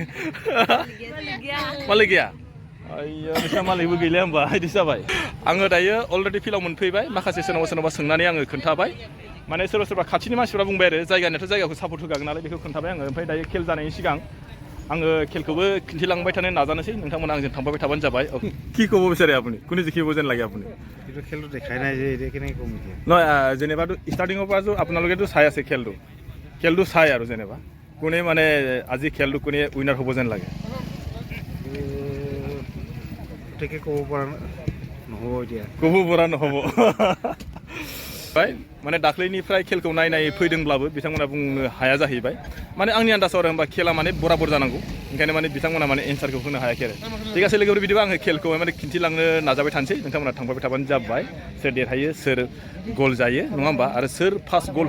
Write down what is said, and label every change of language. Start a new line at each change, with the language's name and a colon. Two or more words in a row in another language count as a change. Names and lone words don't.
Bodo: मालिक गैया आइया नोंसा मालिकबो गैला होमबा बिदि जाबाय आङो दायो अलरेडि फिल्डआव मोनफैबाय माखासे सोरनावबा सोंनानै आङो खोन्थाबाय माने सोरबा खाथिनि मानसिफ्रा बुंबाय आरो जायगानियाथ' जायगाखौ सापर्ट होगागोन नालाय बेखौ खोन्थाबाय आङो ओमफ्राय दायो खेल जानायनि सिगां आङो खेलखौबो खिन्थिलांबाय थानो नाजानोसै नोंथांमोना आंजों थांफाबाय थाबानो जाबाय
Assamese: কি ক'ব বিচাৰে আপুনি কোনে জিকিব যেন লাগে আপুনি কিন্তু খেলটো দেখাই নাই যে এতিয়া কেনেকৈ ক'ম এতিয়া নহয় যেনিবা ষ্টাৰ্টিঙৰ পৰা আপোনালোকেতো চাই আছে খেলটো চাই আৰু যেনিবা কোনে মানে আজি খেলটো কোনে উইনাৰ হ'ব যেন লাগে গতিকে ক'ব পৰা নহ'ব এতিয়া ক'ব পৰা নহ'ব
Bodo: माने दाख्लैनिफ्राय खेलखौ नायनाय फैदोंब्लाबो बिथांमोना बुंनो हाया जाहैबाय माने आंनि आन्दाजाव आरो होनबा खेला माने बराबर जानांगौ ओंखायनो माने बिथांमोना माने एन्सारखौ होनो हायाखै आरो
Assamese: ঠিক আছে
Bodo: लोगोफोर बिदिबा आङो खेलखौ माने खिन्थिलांनो नाजाबाय थानोसै नोंथांमोना थांबाय थाबानो जाबाय सोर देरहायो सोर गल जायो नङा होमबा आरो सोर
English: first goal